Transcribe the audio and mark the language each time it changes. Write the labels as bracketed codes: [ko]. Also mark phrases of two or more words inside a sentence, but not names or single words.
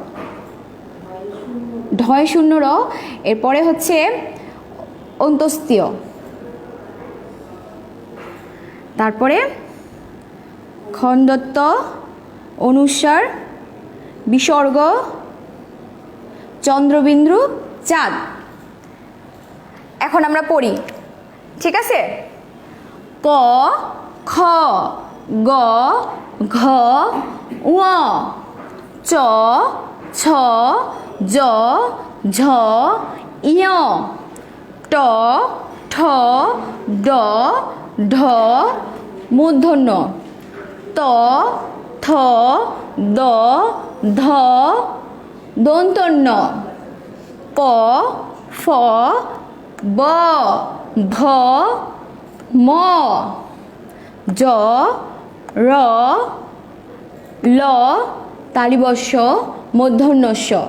[bn] ঢয়শূন্য র, এরপরে হচ্ছে অন্তস্তীয়, তারপরে খণ্ডত্ব, অনুস্বার, বিসর্গ, চন্দ্রবিন্দু, চাঁদ। এখন আমরা পড়ি, ঠিক আছে? ক, খ, গ, ঘ, ঙ, চ, ছ, জ, ঝ, ইয়, ট, ঠ, ড, ঢ, মূর্ধন্য, ত, থ, দ, ধ, দন্তন্য, প, ফ, ব, ভ, ম, জ, র, ল, তালিবস্য, মূর্ধন্যস্য,